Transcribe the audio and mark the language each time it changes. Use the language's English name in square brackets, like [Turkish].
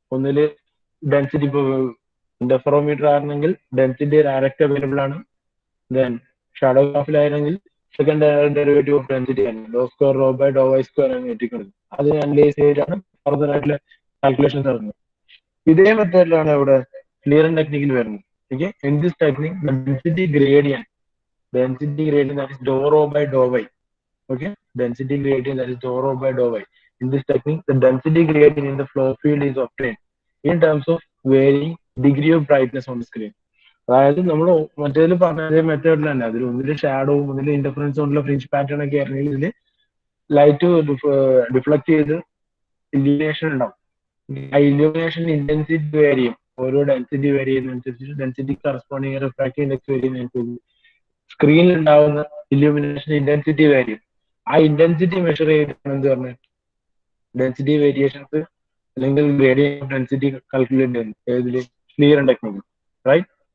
[Malayalam] ഒന്നില് ഡെൻസിറ്റി, ഇപ്പോൾ ഇന്റർഫെറോമീറ്റർ ആണെങ്കിൽ ഡെൻസിറ്റി ഡയറക്റ്റ് അവൈലബിൾ ആണ്. Then ഷാഡോഗ്രാഫിലായിരുന്നെങ്കിൽ second derivative of density ആണ്, ഡോ square raw by Dr Y square ആണ് കിട്ടിക്കുന്നത്. അതിനെ അനലൈസ് ചെയ്തിട്ടാണ് ഫർദർ ആയിട്ടുള്ള കാൽക്കുലേഷൻസ് നടത്തുന്നത്. ഇതേ മെത്തേഡിലാണ് ഇവിടെ സ്ലീറൻ ടെക്നിക്കിൽ വരുന്നത്. [English] Okay, in this technique density gradient that is dou rho by dou y. Okay, density gradient that is dou rho by dou y. In this technique, the density gradient in the flow field is obtained in terms of varying degree of brightness on the screen. [Malayalam] അതായത് നമ്മൾ മറ്റേതിൽ പറഞ്ഞ അതേ മെത്തേഡിൽ തന്നെ അതിൽ ഒന്നില് ഷാഡോവും ഒന്നില് interference കൊണ്ടുള്ള ഫ്രിഞ്ച് പാറ്റേൺ ഒക്കെ ആയിരുന്നെങ്കിൽ ഇതിൽ ലൈറ്റ് ഡിഫ്ലക്ട് ചെയ്ത് ഇല്യൂമിനേഷൻ ഉണ്ടാവും. ആ ഇല്യൂമിനേഷൻ ഇന്റൻസിറ്റി വേരി ചെയ്യും. ഓരോ density vary ചെയ്യുന്നതനുസരിച്ച് density corresponding refractive index vary ചെയ്യുന്നതനുസരിച്ച് സ്ക്രീനിൽ ഉണ്ടാവുന്ന ഇല്യൂമിനേഷൻ ഇന്റൻസിറ്റി വാല്യൂ, ആ ഇന്റൻസിറ്റി മെഷർ ചെയ്തിട്ടാണ് എന്ത് പറഞ്ഞത്, ഡെൻസിറ്റി വേരിയേഷൻസ് അല്ലെങ്കിൽ ഗ്രേഡിയന്റ് ഓഫ് ഡെൻസിറ്റി കാൽക്കുലേറ്റ് ചെയ്യുന്നത്. ഏതില്? സ്ലീറൻ ടെക്നിക്ക്. റൈറ്റ്.